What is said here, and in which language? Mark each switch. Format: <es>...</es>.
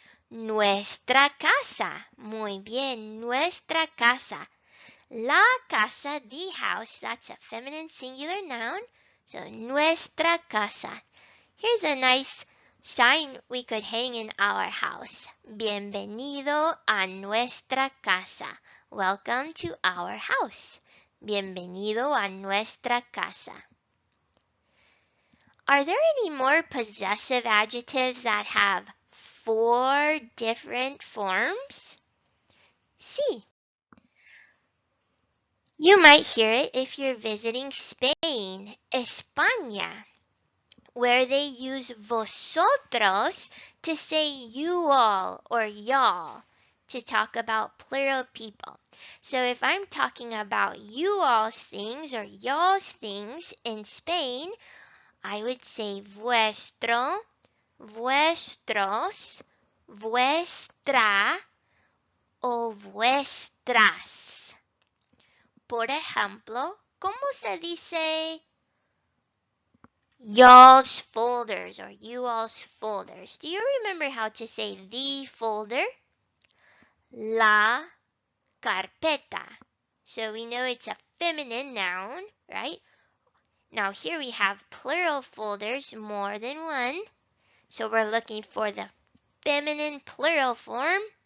<es>Nuestra casa. Muy bien, nuestra casa. La casa,</es> <en>the house, that's a feminine singular noun. So</en> <es>nuestra casa.</es> <en>Here's a nice sign we could hang in our house.</en> <es>Bienvenido a nuestra casa.</es> <en>Welcome to our house.</en> <es>Bienvenido a nuestra casa.</es> <en>Are there any more possessive adjectives that have 4 different forms?</en> <es>Sí.</es> <en>You might hear it if you're visiting Spain, España, where they use vosotros to say you all or y'all to talk about plural people. So if I'm talking about you all's things or y'all's things in Spain, I would say</en> <es>vuestro, vuestros, vuestra, o vuestras. Por ejemplo, ¿cómo se dice</es> <en>y'all's folders or you all's folders? Do you remember how to say the folder?</en> <es>La carpeta.</es> <en>So we know it's a feminine noun, right? Now here we have plural folders, more than one. So we're looking for the feminine plural form.</en>